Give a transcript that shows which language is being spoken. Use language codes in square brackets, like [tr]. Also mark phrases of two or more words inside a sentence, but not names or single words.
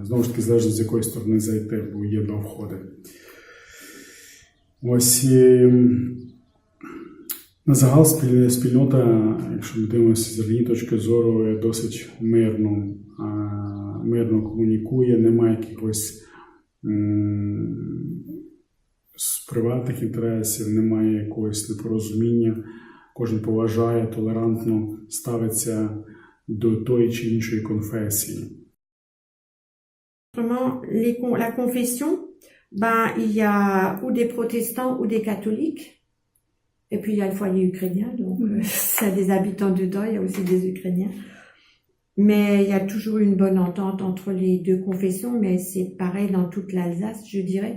[uk] Знову ж таки, залежно з якої сторони зайти, бо є 2 входи. Ось на загал спільнота, якщо ми дивимося з релігійної точки зору, досить мирно комунікує, немає якихось приватних інтересів, немає якогось непорозуміння. Кожен поважає, толерантно ставиться до тої чи іншої конфесії. [fr] Autrement, la confession, ben, il y a ou des protestants ou des catholiques. Et puis il y a le foyer ukrainien, donc ça a des habitants dedans, il y a aussi des Ukrainiens. Mais il y a toujours une bonne entente entre les deux confessions, mais c'est pareil dans toute l'Alsace, je dirais.